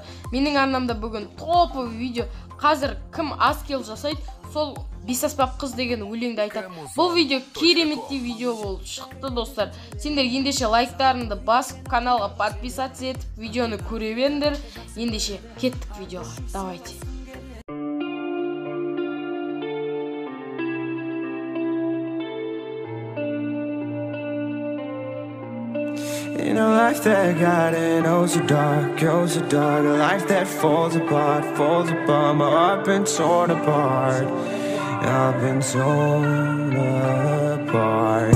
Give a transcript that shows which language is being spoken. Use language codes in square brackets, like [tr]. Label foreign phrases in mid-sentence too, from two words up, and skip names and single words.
[kk] Менің арнамда бүгін топовый видео. Қазір кім аскел жасайды, сол Бесаспап қыз деген өлеңді айтады. Бұл видео кереметтей видео болып шықты достар. Сендер ендеше лайктарыңды басып, каналға подписаться етіп, видеоны көре беріңдер. Ендеше кеттік видеоға. Давайте. [en] In a life that got it, oh so dark, a life that falls apart, my heart been torn apart, I've been torn apart.